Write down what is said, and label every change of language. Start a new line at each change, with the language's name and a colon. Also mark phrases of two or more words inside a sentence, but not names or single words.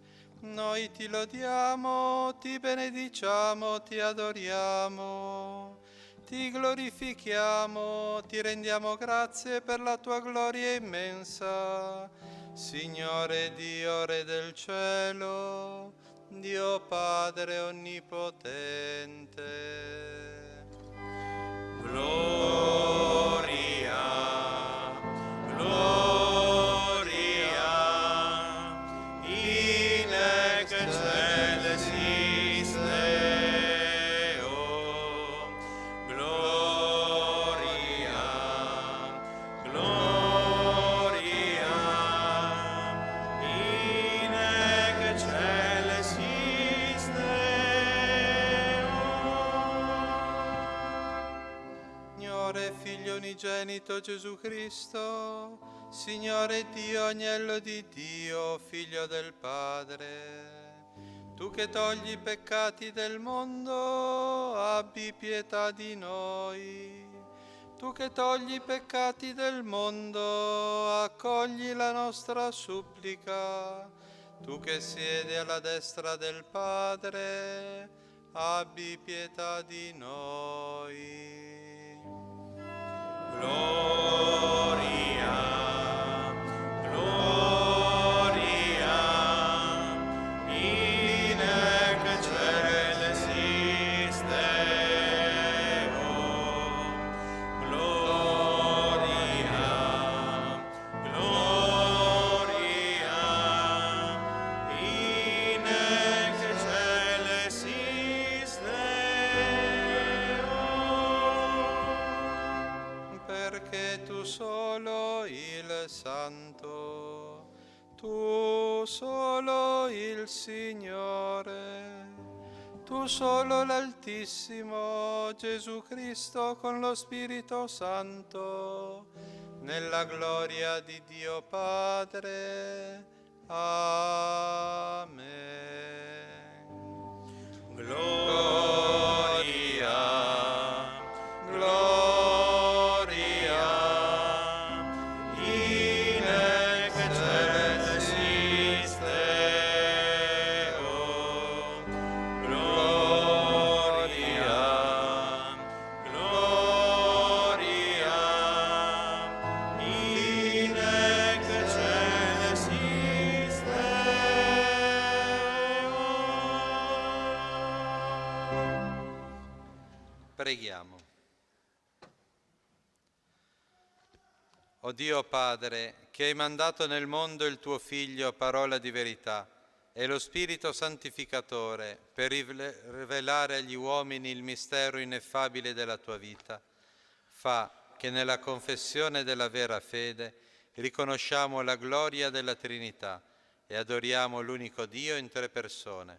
Italian: Noi ti lodiamo, ti benediciamo, ti adoriamo, ti glorifichiamo, ti rendiamo grazie per la tua gloria immensa. Signore Dio, Re del cielo, Dio Padre onnipotente.
Latin: Gloria, gloria, in excelsis Deo. Gloria, gloria, in excelsis Deo.
Italian: Signore, Figlio unigenito Gesù Cristo, Signore Dio, Agnello di Dio, Figlio del Padre, tu che togli i peccati del mondo, abbi pietà di noi. Tu che togli i peccati del mondo, accogli la nostra supplica. Tu che siedi alla destra del Padre, abbi pietà di noi.
Latin: Gloria, gloria, in excelsis Deo. Gloria, gloria, in excelsis Deo.
Italian: Perché tu solo il Santo, tu solo il Signore, tu solo l'Altissimo Gesù Cristo con lo Spirito Santo, nella gloria di Dio Padre. Amen.
Latin: Gloria, gloria, in excelsis Deo. Gloria, gloria, in excelsis Deo.
Italian: Preghiamo. O Dio Padre, che hai mandato nel mondo il tuo Figlio, parola di verità, e lo Spirito Santificatore per rivelare agli uomini il mistero ineffabile della tua vita, fa che nella confessione della vera fede riconosciamo la gloria della Trinità e adoriamo l'unico Dio in tre persone.